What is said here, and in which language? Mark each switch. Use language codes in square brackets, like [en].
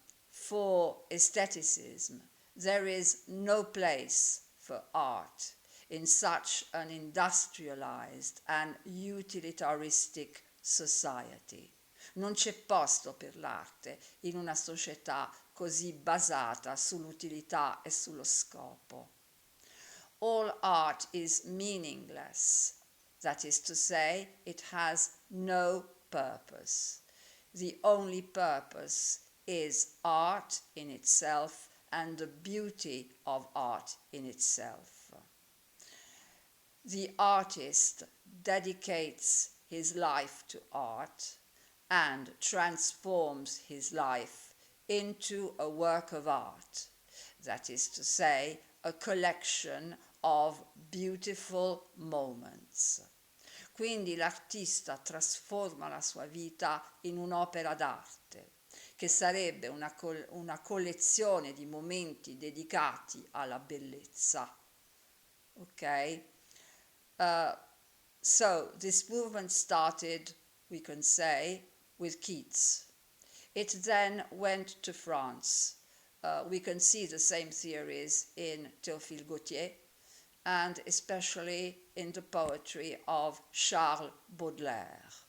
[en] For aestheticism, there is no place for art in such an industrialized and utilitaristic society. [it] Non c'è posto per l'arte in una società così basata sull'utilità e sullo scopo. [en] All art is meaningless. That is to say, it has no purpose. The only purpose is art in itself and the beauty of art in itself. The artist dedicates his life to art and transforms his life into a work of art, that is to say, a collection of beautiful moments. [it] Quindi l'artista trasforma la sua vita in un'opera d'arte, che sarebbe una collezione di momenti dedicati alla bellezza. [en] Okay? So this movement started, we can say, with Keats. It then went to France. We can see the same theories in Théophile Gautier and especially in the poetry of Charles Baudelaire.